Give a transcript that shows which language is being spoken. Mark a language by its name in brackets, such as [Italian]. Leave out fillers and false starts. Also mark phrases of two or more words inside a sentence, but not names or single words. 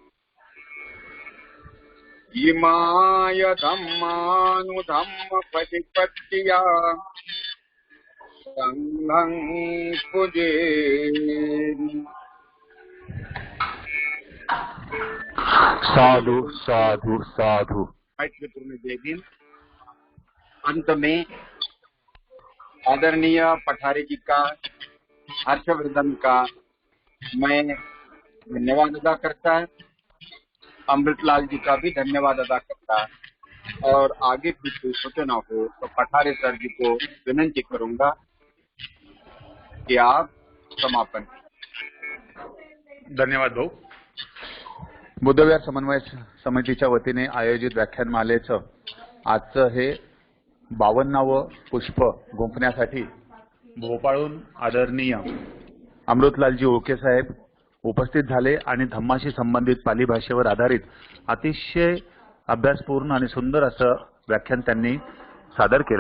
[Pali] इमाय धम्मानुधम्म प्रतिपत्तिया संघं पुजेमि। साधु साधु साधु। [Hindi] जय हिंद। अंत में आदरणीय पठारे जी का, हर्षवर्धन का मैं धन्यवाद अदा करता है, अमृतलाल जी का भी धन्यवाद अदा करता है, और आगे कुछ सूचना हो तो पठारे सर जी को विनंती करूंगा कि आप समापन। [Marathi] धन्यवाद भाऊ। बुद्धविहार समन्वय समितीच्या वतीने आयोजित व्याख्यानमालेचं आजचं हे 52वं पुष्प गुंफण्यासाठी भोपाळहून आदरणीय अमृतलालजी ओके साहेब उपस्थित झाले आणि धम्माशी संबंधित पाली भाषेवर आधारित अतिशय अभ्यासपूर्ण आणि सुंदर असं व्याख्यान त्यांनी सादर केलं।